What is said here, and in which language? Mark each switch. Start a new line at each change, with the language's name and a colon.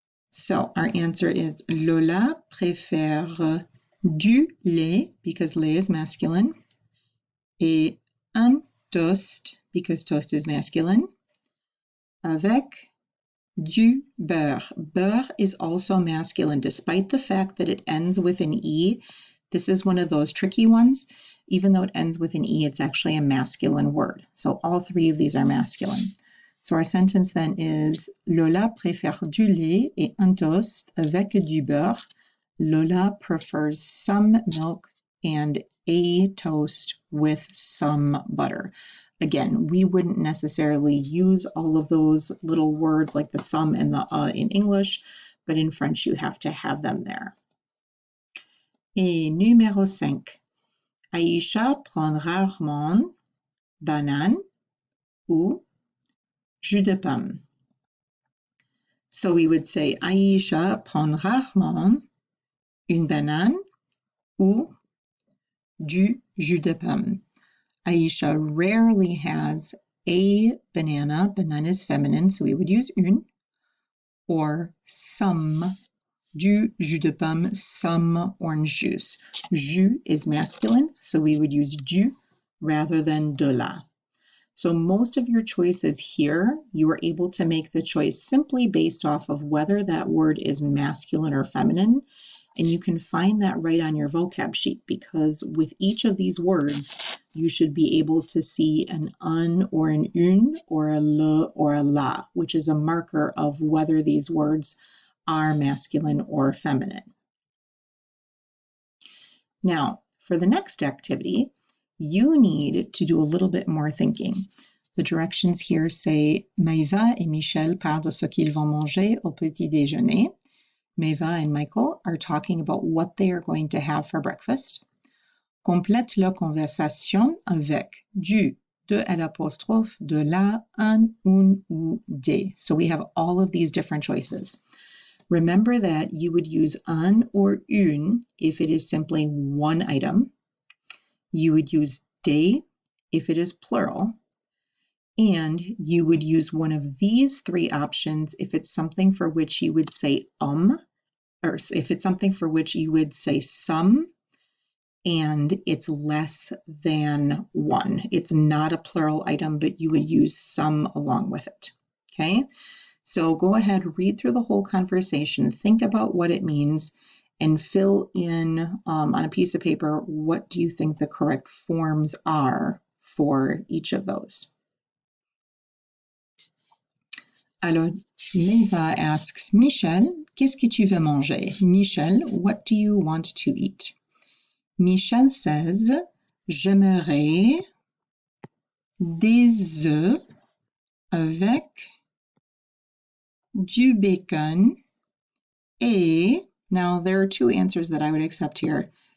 English: So our answer is
French: Lola préfère du lait,
English: because lait is masculine,
French: et un toast,
English: because toast is masculine,
French: avec du beurre.
English: Beurre is also masculine, despite the fact that it ends with an E. This is one of those tricky ones. Even though it ends with an E, it's actually a masculine word. So all three of these are masculine. So our sentence then is
French: Lola préfère du lait et un toast avec du beurre.
English: Lola prefers some milk and a toast with some butter. Again, we wouldn't necessarily use all of those little words like the some and the in English, but in French you have to have them there.
French: Et numéro 5. Aïcha prend rarement banane ou jus de pomme.
English: So we would say
French: Aïcha prend rarement une banane ou du jus de pomme.
English: Aïcha rarely has a banana. Banana is feminine, so we would use une, or some,
French: du jus de pomme,
English: some orange juice. Jus is masculine, so we would use du rather than de la. So most of your choices here, you are able to make the choice simply based off of whether that word is masculine or feminine. And you can find that right on your vocab sheet, because with each of these words, you should be able to see an un or an une or a le or a la, which is a marker of whether these words are masculine or feminine. Now, for the next activity, you need to do a little bit more thinking. The directions here say
French: Maïva et Michel parlent de ce qu'ils vont manger au petit déjeuner.
English: Maïva and Michael are talking about what they are going to have for breakfast.
French: Complète la conversation avec du, de à l'apostrophe, de la, un, ou des.
English: So we have all of these different choices. Remember that you would use un or une if it is simply one item. You would use des if it is plural. And you would use one of these three options if it's something for which you would say or if it's something for which you would say some, and it's less than one. It's not a plural item, but you would use some along with it. Okay? So go ahead, read through the whole conversation, think about what it means, and fill in on a piece of paper, what do you think the correct forms are for each of those?
French: Alors, Maïva asks Michel, qu'est-ce que tu veux manger?
English: Michel, what do you want to eat? Michel says,
French: j'aimerais des œufs avec du bacon et,
English: now there are two answers that I would accept here.